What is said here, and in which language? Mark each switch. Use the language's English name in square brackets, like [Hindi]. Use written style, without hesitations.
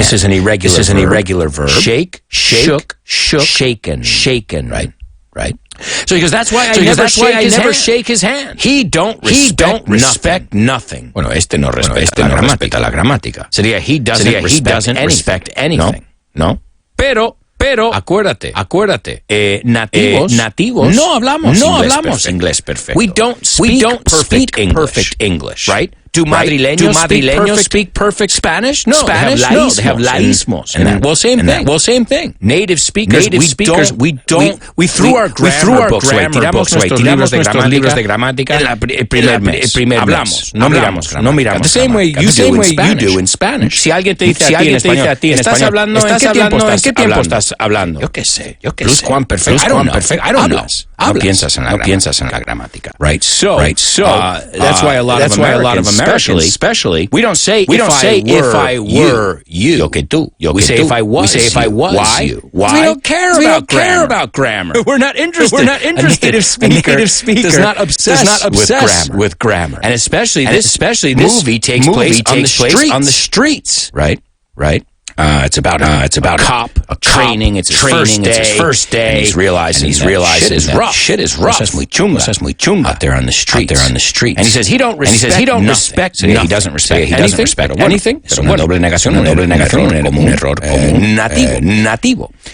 [English] This is an irregular verb. Shake, shook, shaken. Right. So he goes, that's why I never shake his hand. He don't respect nothing. [Spanish] Bueno, no respeta la gramática. Sería [English] he doesn't respect anything. [Spanish] No. Pero acuérdate, nativos no hablamos inglés perfecto. [English] We don't speak perfect English, right? Do madrileños speak perfect Spanish? No, they have laísmos. Same thing. Native speakers, we threw our grammar books away. [Spanish] Tiramos nuestros libros de gramática el primer mes. No miramos. [English] The same way you do in Spanish. [Spanish] Si alguien te dice a ti en español, ¿en qué tiempo estás hablando? Yo qué sé. Juan perfecto. [English] I don't know. [Spanish] No piensas en la gramática. [English] Right. So that's why a lot of Americans, especially, we don't say if I were you. We say if I was you. Why? We don't care about grammar. We're not interested. A native speaker does not obsess with grammar. And especially this movie takes place on the streets. Right. It's about a cop training. It's his first day. And he's realizing shit is rough. [Spanish] Cosas muy chunga [English] out there on the street. And he says he doesn't respect. He doesn't respect anything. [Spanish] Es una doble negación, un error nativo.